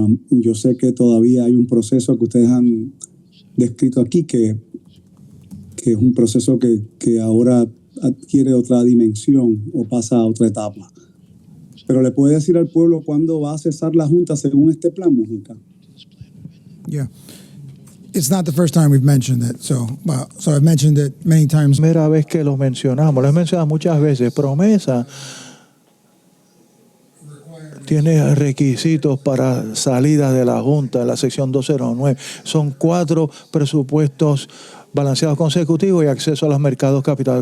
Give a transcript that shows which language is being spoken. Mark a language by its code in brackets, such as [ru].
[es] Yo sé que todavía hay un proceso que ustedes han descrito aquí, que es un proceso que ahora adquiere otra dimensión o pasa a otra etapa. Pero ¿le puede decir al pueblo cuándo va a cesar la Junta según este plan, Mujica? [en] Yeah. It's not the first time we've mentioned it. So I've mentioned it many times. [es] Primera vez que lo mencionamos, lo he mencionado muchas veces. Promesa tiene requisitos para salida de la Junta de la sección 209. Son 4 presupuestos balanceados consecutivos y acceso a los mercados capitales.